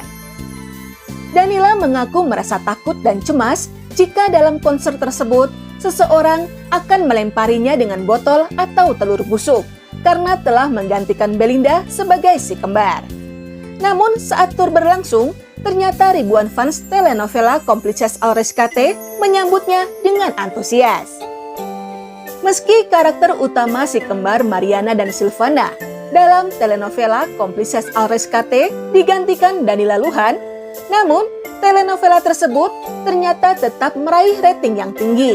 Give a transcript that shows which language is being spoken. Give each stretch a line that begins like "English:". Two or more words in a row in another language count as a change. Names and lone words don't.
Indonesian: Danila mengaku merasa takut dan cemas jika dalam konser tersebut seseorang akan melemparinya dengan botol atau telur busuk karena telah menggantikan Belinda sebagai si kembar. Namun saat tur berlangsung, ternyata ribuan fans telenovela Cómplices al Rescate menyambutnya dengan antusias. Meski karakter utama si kembar Mariana dan Silvana dalam telenovela Cómplices al Rescate digantikan Danila Luhan, namun telenovela tersebut ternyata tetap meraih rating yang tinggi.